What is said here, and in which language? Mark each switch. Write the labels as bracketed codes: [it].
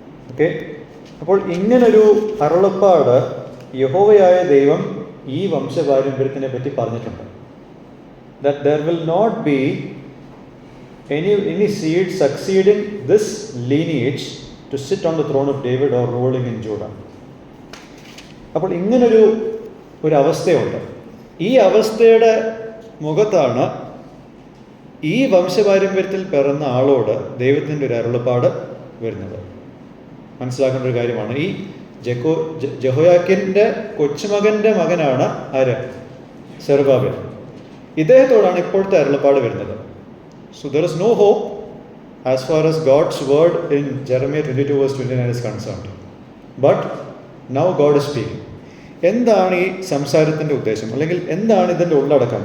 [ml] Okay, അപ്പോൾ ഇങ്ങനൊരു അരുളപ്പാട് യഹോവയായ ദൈവം ഈ വംശപാരമ്പര്യത്തിനെ പറ്റി പറഞ്ഞിട്ടുണ്ട്. [en] That there will not be any seed succeeding this lineage to sit on the throne of David or ruling in Judah. [ml] അപ്പോൾ ഇങ്ങനൊരു അവസ്ഥയുണ്ട്. ഈ അവസ്ഥയുടെ മുഖത്താണ് ഈ വംശപാരമ്പര്യത്തിൽ പിറന്ന ആളോട് ദൈവത്തിൻ്റെ ഒരു അരുളപ്പാട് വരുന്നത്. മനസ്സിലാക്കേണ്ട ഒരു കാര്യമാണ്. ഈ ജെഹോയാക്കിൻ്റെ കൊച്ചുമകൻ്റെ മകനാണ് ആര്? സെറുബാബേൽ. ഇദ്ദേഹത്തോടാണ് ഇപ്പോഴത്തെ അരുളപ്പാട് വരുന്നത്. [en] So there is no hope as far as God's word in Jeremiah 22 verse 29 is concerned. But now God is speaking. [ml] എന്താണ് ഈ സംസാരത്തിൻ്റെ ഉദ്ദേശം, അല്ലെങ്കിൽ എന്താണ് ഇതിൻ്റെ ഉള്ളടക്കം?